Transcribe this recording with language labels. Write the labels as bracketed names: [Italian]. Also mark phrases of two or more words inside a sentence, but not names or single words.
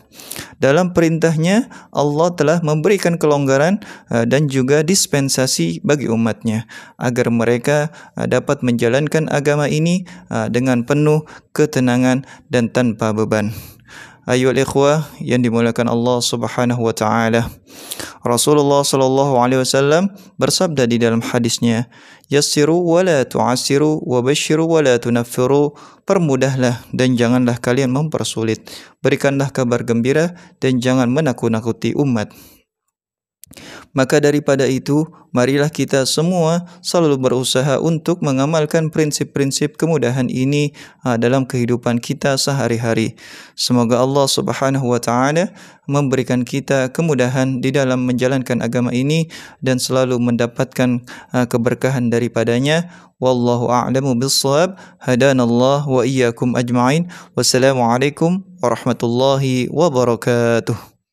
[Indonesian] Dalam perintahnya, Allah telah memberikan kelonggaran dan juga dispensasi bagi umatnya agar mereka dapat menjalankan agama ini dengan penuh ketenangan dan tanpa beban. [Arabic] أيها الإخوة [Indonesian] yang dimuliakan Allah [Arabic] سبحانه وتعالى. رسول الله صلى الله عليه وسلم [Indonesian] bersabda di dalam hadisnya, [Arabic] "يسروا ولا تعسروا وبشروا ولا تنفروا." [Indonesian] Permudahlah dan janganlah kalian mempersulit. Berikanlah kabar gembira dan jangan menakut-nakuti umat. Maka daripada itu, marilah kita semua selalu berusaha untuk mengamalkan prinsip-prinsip kemudahan ini dalam kehidupan kita sehari-hari. Semoga Allah [Arabic] سبحانه وتعالى [Indonesian] memberikan kita kemudahan di dalam menjalankan agama ini dan selalu mendapatkan keberkahan daripadanya. [Arabic] والله أعلم بالصواب. هدانا الله وإياكم أجمعين. والسلام عليكم ورحمة الله وبركاته.